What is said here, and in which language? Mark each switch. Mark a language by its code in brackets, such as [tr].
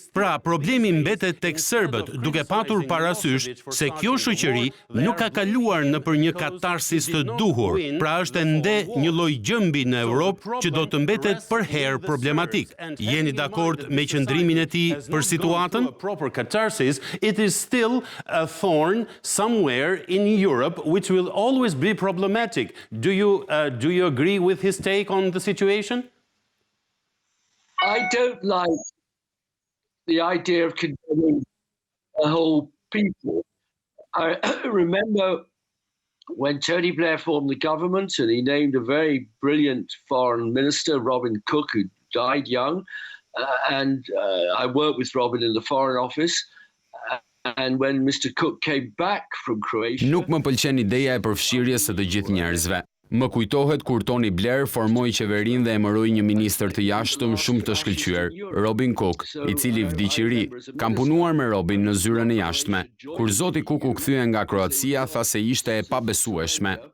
[sq] Pra, problemi mbetet tek serbët, duke patur parasysh se kjo shoqëri nuk ka kaluar nëpër një katarsis të duhur. Pra është ende një lloj gjëmbi në Europë që do të mbetet përherë problematik. Jeni dakord me qëndrimin e tij për situatën? [en] Proper catharsis, it is still a thorn somewhere in Europe which will always be problematic. Do you agree with his take on the situation? I don't like the idea of condemning a whole people. I remember when Tony Blair formed the government and he named a very brilliant foreign minister, Robin Cook, who died young. And I worked with Robin in the Foreign Office. And when Mr. Cook came back from Croatia... [sq] Nuk më pëlqen ideja e përfshirjes së të gjithë njerëzve. Më kujtohet kur Tony Blair formoi qeverinë dhe emëroi një ministër të jashtëm shumë të shkëlqyer, Robin Cook, i cili vdiq i ri. Kam punuar me Robin në zyrën e jashtme. Kur zoti Cook u kthye nga Kroacia, tha se ishte e pabesueshme.